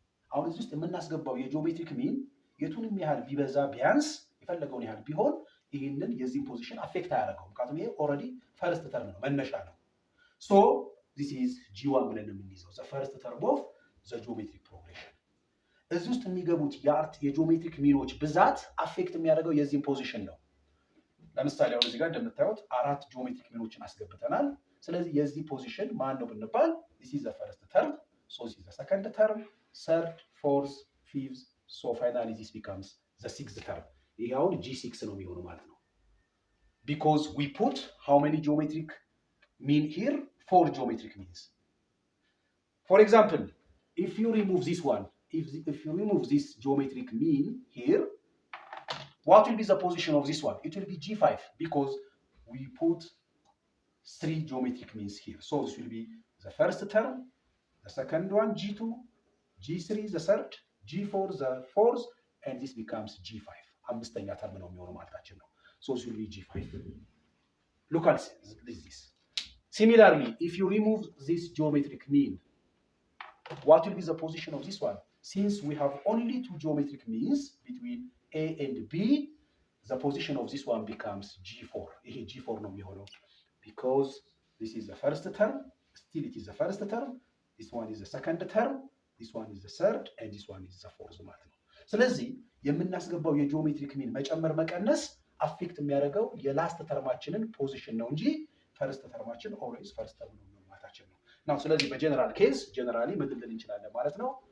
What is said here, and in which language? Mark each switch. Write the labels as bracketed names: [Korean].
[Amharic] አሁን እዚህ ውስጥ የምናስገባው የጂኦሜትሪክ ሚን የቱንም ያህል ቢበዛ ቢያንስ የፈለገውን ያህል ቢሆን ይህንን የዚህን ፖዚሽን አፌክት አያደርገው። ምክንያቱም ይሄ ኦልሬዲ ፈርስት ተርም ነው መነሻ ነው። [English] so this is G1 [Amharic] ብለን የምንይዘው [English] the first term of the geometric progression። [Amharic] እዚህ ውስጥ የሚገቡት የጂኦሜትሪክ ሚኖች ብዛት አፌክት የሚያደርገው የዚህን ፖዚሽን ነው። ለምሳሌ አሁን እዚህ ጋር እንደምታዩት 4 ጂኦሜትሪክ ሚኖችን አስገብተናል። ስለዚህ የዚህ ፖዚሽን ማን ነው ብንባል [English] this is the first term, so this is the second term, third, fourth, fifth, so finally this becomes the sixth term. [Amharic] ይሄ አሁን G6 ነው የሚሆነው ማለት ነው። [English] because we put how many geometric mean here? 4 geometric means. For example, if you remove this one, if you remove this geometric mean here, what will be the position of this one? It will be G5 because we put 3 geometric means here. So this will be the first term, the second one G2, G3 the third, G4 the fourth, and this becomes G5. [Amharic] አምስተኛ ተርም ነው የሚሆነው ማለታችን ነው። [English] So this will be G5. Look at this. Similarly, if you remove this geometric mean, what will be the position of this one? Since we have only 2 geometric means between A and B, the position of this one becomes G4. [Amharic] ይሄ G4 ነው የሚሆነው [English] because this is the first term, still it is the first term, this one is the second term, this one is the third, and this one is the fourth [Amharic] ማለት ነው። ስለዚህ የምናስገባው የጂኦሜትሪክ ሚን መጨመር መቀነስ አፌክት የሚያደርገው የላስት ተርማችንን ፖዚሽን ነው እንጂ ፈርስት ተርማችን ኦልዌይስ ፈርስት ተርም ነው ማለታችን ነው። ናው ስለዚህ በጀነራል ኬዝ ጀነራሊ ምን ልንል እንችላለን ማለት ነው?